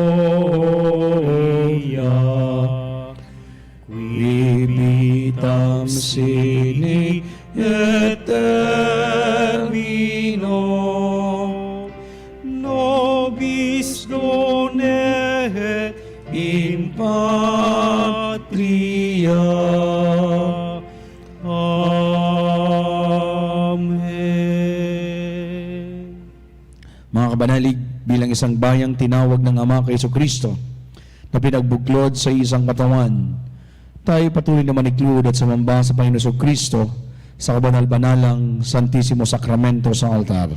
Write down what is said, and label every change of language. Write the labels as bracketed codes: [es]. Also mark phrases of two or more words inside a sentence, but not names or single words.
[la] gloria qui vitam sine et termino nobis done in patria. [tl] Mga kabanalig, bilang isang bayang tinawag ng Ama kay Jesucristo na pinagbuklod sa isang katawan, tayo patuloy na maniklud at sumamba sa Panginoon Jesucristo sa kabanal-banalang Santissimo Sacramento sa altar.